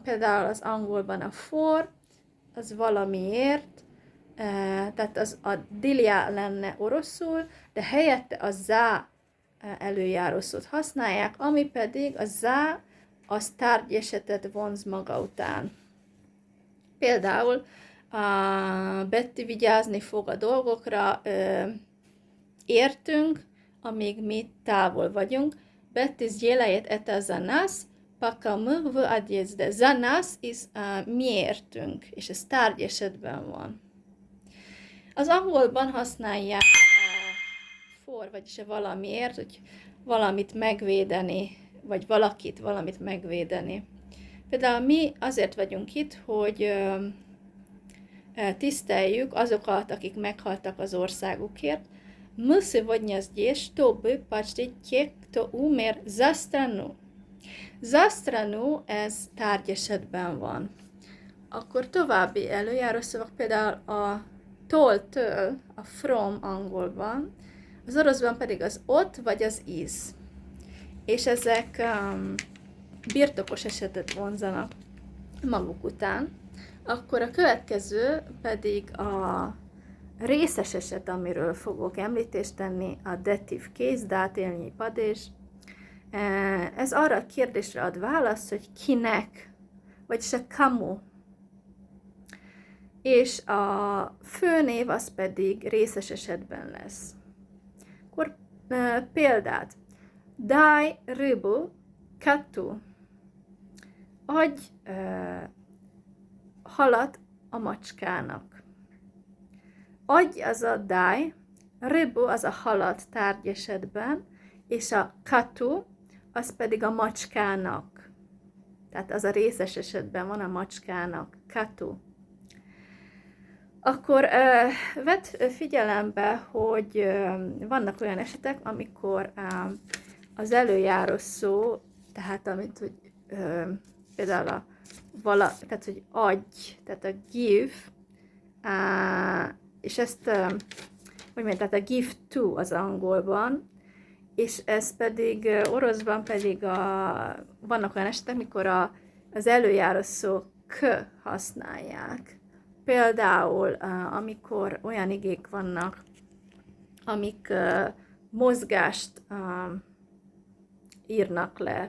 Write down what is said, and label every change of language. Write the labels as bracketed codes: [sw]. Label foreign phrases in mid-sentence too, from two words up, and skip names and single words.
[hu] Például az angolban a for, az valamiért, tehát az a dilia lenne oroszul, de helyette a za előjáró szót használják, ami pedig a za, az tárgyesetet vonz maga után. Például Betty vigyázni fog a dolgokra, értünk, amíg mi távol vagyunk. [ru] Betty сделает это за нас, пока мы в отъезде. За нас [hu] is mi értünk, és ez tárgyesetben van. Az angolban használják a for, vagyis a valamiért, hogy valamit megvédeni, vagy valakit valamit megvédeni. Például mi azért vagyunk itt, hogy tiszteljük azokat, akik meghaltak az országukért. [ru] Мы сегодня здесь, чтобы почтить тех, кто умер за страну. За страну, [hu] ez tárgyesetben van. Akkor további előjáró szavak, például a tól, a from angolban, az oroszban pedig az ott vagy az is. És ezek birtokos esetet vonzanak maguk után. Akkor a következő pedig a részes eset, amiről fogok említést tenni, a [en] dative case, [ru] дательный падеж. [hu] Ez arra a kérdésre ad választ, hogy kinek, vagyis a Kому. És a főnév az pedig részes esetben lesz. Akkor példát. [ru] Дай рыбу коту. [hu] Adj halat a macskának. Adj az a daj, rыбу az a halat tárgyesetben, és a коту az pedig a macskának. Tehát az a részes esetben van a macskának. [ru] Коту. [hu] Akkor vedd figyelembe, hogy vannak olyan esetek, amikor az előjáró szó, tehát amit, hogy például tehát, hogy adj, tehát a give, és ezt, hogy mondjam, tehát a [en] give to [hu] az angolban, és ez pedig oroszban pedig vannak olyan esetek, mikor az előjáró szó k használják. Például, amikor olyan igék vannak, amik mozgást írnak le.